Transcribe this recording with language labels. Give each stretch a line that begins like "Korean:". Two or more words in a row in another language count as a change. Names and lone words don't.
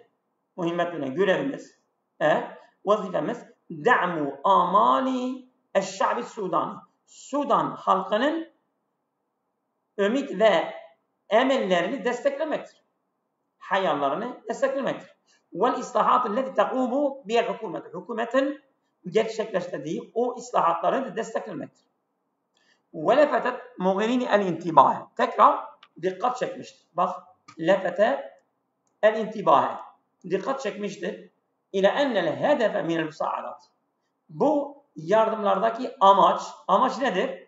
Arabic: مهمتنا
Turkish: görevimiz, vazifemiz
Arabic: دعم آمال الشعب السوداني.
Turkish: Sudan halkının ümit ve emellerini desteklemektir. Hayallerini desteklemektir.
Arabic: والإصلاحات التي تقوم بها الحكومة.
Turkish: Hükümetin gerçekleştirdiği o islahatları desteklemektir.
Arabic: وَلَفَتَتْ Mogherini el-intibah.
Turkish: Tekrar dikkat çekmiştir.
Arabic: Bak, لفتت الانتباه.
Turkish: Dikkat çekmiştir.
Arabic: إلا أن الهدف من المساعدات.
Turkish: Bu yardımlardaki amaç nedir?